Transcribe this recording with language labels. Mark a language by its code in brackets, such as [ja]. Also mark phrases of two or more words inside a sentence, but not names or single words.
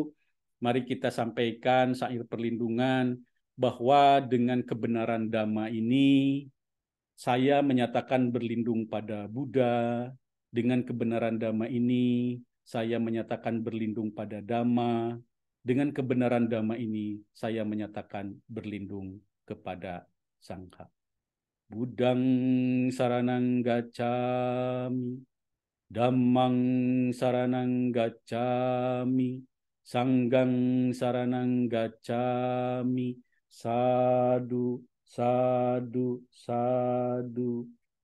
[id] Mari kita sampaikan syair perlindungan bahwa dengan kebenaran Dhamma ini saya menyatakan berlindung pada Buddha. Dengan kebenaran Dhamma ini saya menyatakan berlindung pada Dhamma. Dengan kebenaran Dhamma ini saya menyatakan berlindung kepada Sangha. [pi] Buddhang saranang gacchami, Dhammang saranang gacchami, Sanghang saranang gacchami, sadu, sadu, sadu.